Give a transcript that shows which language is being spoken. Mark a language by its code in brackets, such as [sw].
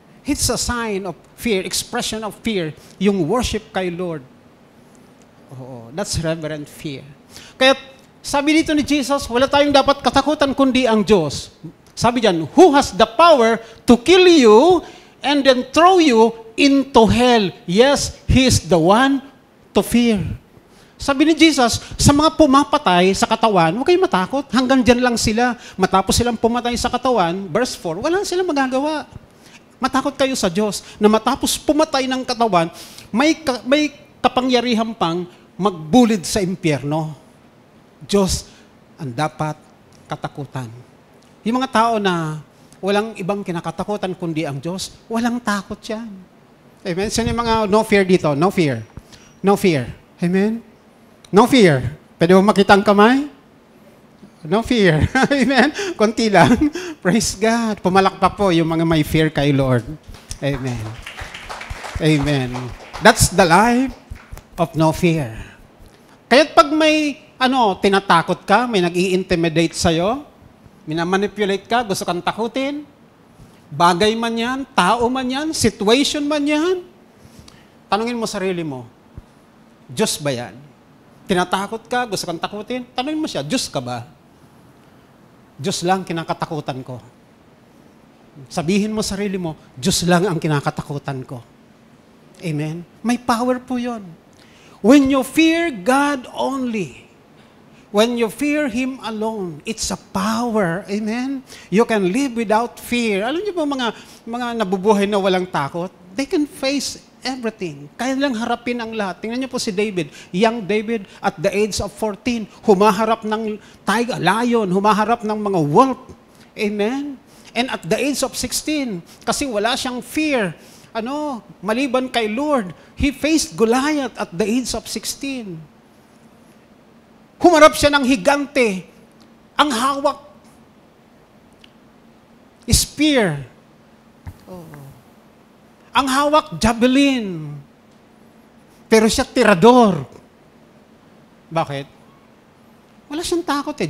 [en] It's a sign of fear, expression of fear, [tl] yung worship kay Lord. [en] Oh, that's reverent fear. [tl] Kaya sabi dito ni Jesus, wala tayong dapat katakutan kundi ang Diyos. Sabi diyan, [en] who has the power to kill you and then throw you into hell. Yes, He is the one to fear. [tl] Sabi ni Jesus, sa mga pumapatay sa katawan, huwag kayong matakot. Hanggang dyan lang sila. Matapos silang pumatay sa katawan, verse 4, wala silang magagawa. Matakot kayo sa Diyos na matapos pumatay ng katawan, may kapangyarihan pang magbulid sa impyerno. Diyos ang dapat katakutan. Yung mga tao na walang ibang kinakatakutan kundi ang Diyos, walang takot yan. Amen? Sino yung mga no fear dito? [en] No fear. No fear. Amen? No fear. [tl] Pwede mo makita ang kamay? [en] No fear. Amen? [tl] Konti lang. [en] Praise God. [tl] Pumalakpak po yung mga may fear kay Lord. [en] Amen. Amen. That's the life of no fear. [tl] Kaya't pag may tinatakot ka, may nag-i-intimidate sa'yo, minamanipulate ka, gusto kang takutin, bagay man yan, tao man yan, situation man yan, tanungin mo sarili mo, Diyos ba yan? Tinatakot ka, gusto kang takutin, tanungin mo siya, Diyos ka ba? Diyos lang kinakatakutan ko. Sabihin mo sarili mo, Diyos lang ang kinakatakutan ko. Amen? May power po yun. [en] When you fear God only, when you fear Him alone, it's a power. Amen? You can live without fear. [tl] Alam niyo po mga nabubuhay na walang takot, [en] they can face everything. [tl] Kaya lang harapin ang lahat. Tingnan niyo po si David. [en] Young David at the age of 14, [tl] humaharap ng [en] tiger, lion, humaharap ng mga wolf. Amen? And at the age of 16, [tl] kasi wala siyang [en] fear, [tl] maliban kay Lord, [en] he faced Goliath at the age of 16. [tl] Humarap siya ng higante. Ang hawak, spear. Ang hawak, javelin. Pero siya tirador. Bakit? Wala siyang takot eh.